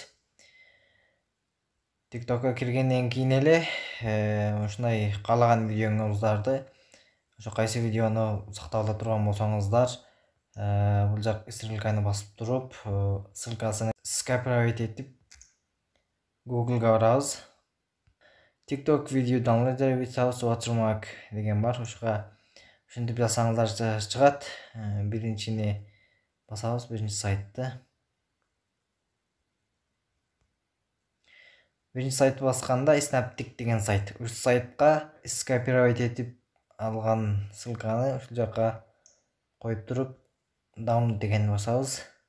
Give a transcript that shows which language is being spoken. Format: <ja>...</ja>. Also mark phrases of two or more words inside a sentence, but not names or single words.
<ky>TikTok'ко киргенден кийин эле ушундай каалаган видеоңуздарды, ошо кайсы видеону сактап ала турган болсоңуздар, бул жак ссылканы басып туруп, ссылкасын скопировать этип Google'га барабыз.</ky> <en>TikTok video downloader without watermark</en> <ky>деген бар. Ошого ушинтип жазсаңыздар чыгат. Биринчини басабыз, биринчи сайтты. Биринчи сайтты басканда Snaptik деген сайт. Ушул сайтка скопировать этип алган ссылканы ушул жака коюп туруп download дегенди басабыз.</ky>